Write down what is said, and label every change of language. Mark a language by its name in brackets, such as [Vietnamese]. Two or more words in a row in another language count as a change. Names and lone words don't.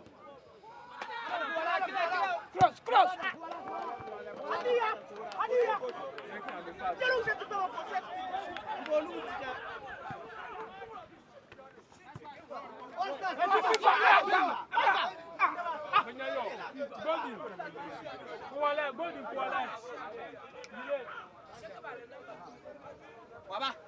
[Portuguese] Cross. Adia. Quero que tu toma conceito. [English] Golden. Baba.